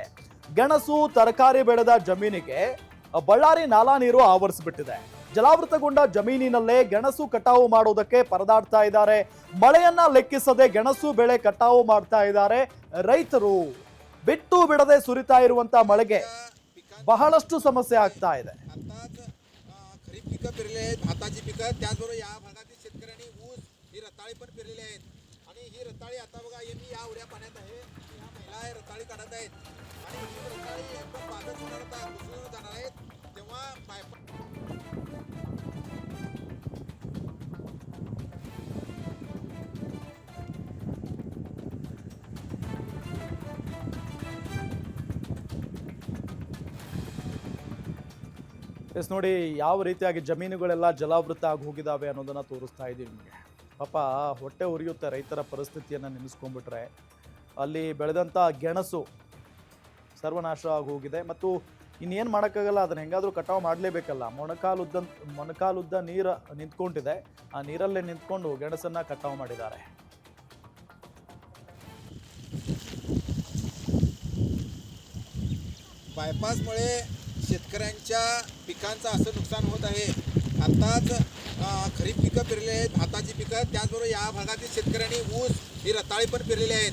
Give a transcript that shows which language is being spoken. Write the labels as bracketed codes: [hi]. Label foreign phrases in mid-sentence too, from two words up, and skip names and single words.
[kn] ಗೆಣಸು ತರಕಾರಿ ಬೆಳೆದ ಜಮೀನಿಗೆ ಬಳ್ಳಾರಿ ನಾಲಾ ನೀರು ಆವರಿಸಿಬಿಟ್ಟಿದೆ. ಜಲಾವೃತಗೊಂಡ ಜಮೀನಿನಲ್ಲೇ ಗೆಣಸು ಕಟಾವು ಮಾಡೋದಕ್ಕೆ ಪರದಾಡ್ತಾ ಇದ್ದಾರೆ. ಮಳೆಯನ್ನ ಲೆಕ್ಕಿಸದೆ ಗೆಣಸು ಬೆಳೆ ಕಟಾವು ಮಾಡ್ತಾ ಇದ್ದಾರೆ ರೈತರು. ಬಿಟ್ಟು ಬಿಡದೆ ಸುರಿತಾ ಇರುವಂತ ಮಳೆಗೆ ಬಹಳಷ್ಟು ಸಮಸ್ಯೆ ಆಗ್ತಾ ಇದೆ. [mr] खरीप पिकं पेरले आहेत, भाताची पिकं, त्याचबरोबर या भागातील शेतकऱ्यांनी ऊस ही रताळी पण पेरलेली आहेत. आणि ही रताळी आता बघा मी या उड्या पाण्यात आहे, ह्या महिला आहे रताळी काढत आहेत आणि ही रताळी एकदम बाधत होणार आता घुसळून जाणार आहेत. तेव्हा [kn] ಎಸ್ ನೋಡಿ, ಯಾವ ರೀತಿಯಾಗಿ ಜಮೀನುಗಳೆಲ್ಲ ಜಲಾವೃತ ಆಗಿ ಹೋಗಿದ್ದಾವೆ ಅನ್ನೋದನ್ನ ತೋರಿಸ್ತಾ ಇದ್ದೀವಿ ನಿಮಗೆ. ಪಾಪ ಹೊಟ್ಟೆ ಉರಿಯುತ್ತೆ ರೈತರ ಪರಿಸ್ಥಿತಿಯನ್ನು ನೆನೆಸ್ಕೊಂಡ್ಬಿಟ್ರೆ. ಅಲ್ಲಿ ಬೆಳೆದಂಥ ಗೆಣಸು ಸರ್ವನಾಶ ಆಗಿ ಹೋಗಿದೆ ಮತ್ತು ಇನ್ನೇನು ಮಾಡೋಕ್ಕಾಗಲ್ಲ, ಅದನ್ನ ಹೆಂಗಾದರೂ ಕಟಾವು ಮಾಡಲೇಬೇಕಲ್ಲ. ಮೊಣಕಾಲುದ್ದ ನೀರು ನಿಂತ್ಕೊಂಡಿದೆ. ಆ ನೀರಲ್ಲೇ ನಿಂತ್ಕೊಂಡು ಗೆಣಸನ್ನ ಕಟಾವು ಮಾಡಿದ್ದಾರೆ. [mr] बायपासमुळे शेतकऱ्यांच्या पिकांचं असं नुकसान होत आहे. आत्ताच खरीप पिकं पेरलेली आहेत, भाताची पिकं, त्याचबरोबर या भागातील शेतकऱ्यांनी ऊस ही रताळी पण पेरलेली आहेत.